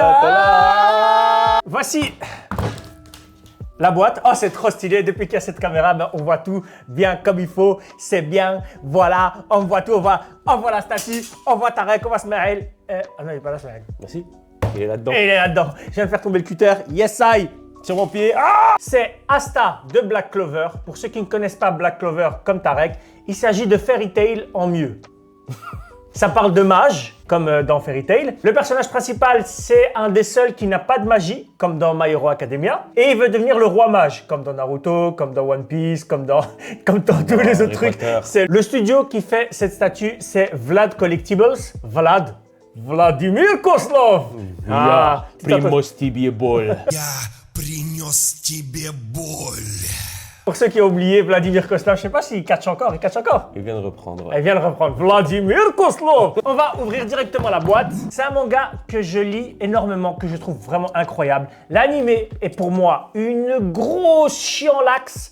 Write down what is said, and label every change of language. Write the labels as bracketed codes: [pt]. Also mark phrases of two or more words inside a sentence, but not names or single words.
[fr] Voici la boîte. Oh, c'est trop stylé. Depuis qu'il y a cette caméra, on voit tout bien comme il faut. C'est bien. Voilà, on voit tout. On voit la statue. On voit Tarek, on voit Smaël. Ah non, il n'est pas là, Smaël. Merci. Il est là-dedans. Et il est là-dedans. Je viens de faire tomber le cutter. [en] Yes, I. [fr] Sur mon pied. Ah, c'est Asta de Black Clover. Pour ceux qui ne connaissent pas Black Clover comme Tarek, il s'agit de Fairy Tail en mieux. Ça parle de mage, comme dans Fairy Tail. Le personnage principal, c'est un des seuls qui n'a pas de magie, comme dans My Hero Academia. Et il veut devenir le roi mage, comme dans Naruto, comme dans One Piece, comme dans tous les autres trucs. C'est le studio qui fait cette statue, c'est Vlad Collectibles. Vladimir Kozlov. [ru] Я принес тебе боль. Я принес тебе боль. [fr] Pour ceux qui ont oublié Vladimir Kozlov, je sais pas s'il catch encore, il catch encore. Il vient de reprendre. Ouais. Elle vient de reprendre. Vladimir Kozlov. On va ouvrir directement la boîte. C'est un manga que je lis énormément, que je trouve vraiment incroyable. L'animé est pour moi une grosse chienlaxe.